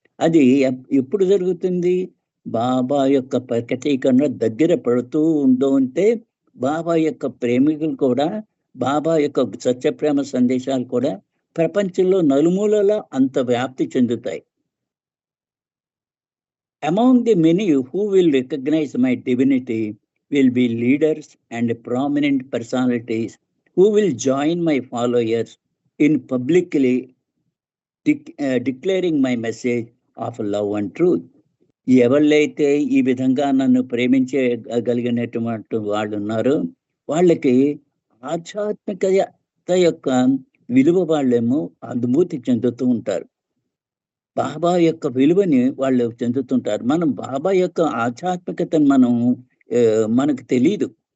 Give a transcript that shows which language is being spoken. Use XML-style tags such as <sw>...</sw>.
<te>అది ఎప్పుడు జరుగుతుంది? బాబా యొక్క ప్రకటీకరణ దగ్గర పడుతూ ఉంటే బాబా యొక్క ప్రేమికులు కూడా, బాబా యొక్క సత్యప్రేమ సందేశాలు కూడా ప్రపంచంలో నలుమూలలా అంత వ్యాప్తి చెందుతాయి.</te> <en>Among the many who will recognize my divinity will be leaders and prominent personalities who will join my followers in publicly declaring my message of love and truth.</en> <te>ఎవళ్ళైతే ఈ విధంగా నన్ను ప్రేమించగలిగినటువంటి వాళ్ళు ఉన్నారో, వాళ్ళకి ఆధ్యాత్మికత యొక్క విలువ వాళ్ళేమో అనుభూతి చెందుతూ ఉంటారు. బాబా యొక్క విలువని వాళ్ళు చెందుతుంటారు. మనం బాబా యొక్క ఆధ్యాత్మికతను మనకు తెలీదు.</te>